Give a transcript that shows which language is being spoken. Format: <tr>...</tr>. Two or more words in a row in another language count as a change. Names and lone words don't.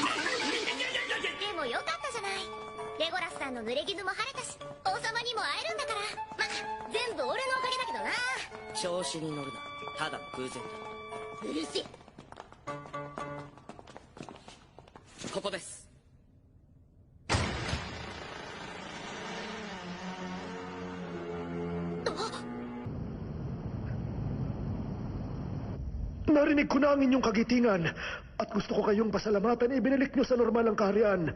<ja>でもよかったじゃない。レゴラスさんの濡れ傷も晴れたし、王様にも会えるんだから。まあ全部俺のおかげだけどな。調子に乗るな。ただの偶然だ。うるせえ。ここです。</ja> <tl>Narinig ko na ang inyong kagitingan at gusto ko kayong pasalamatan ibinalik nyo sa normal ang kaharian.</tl>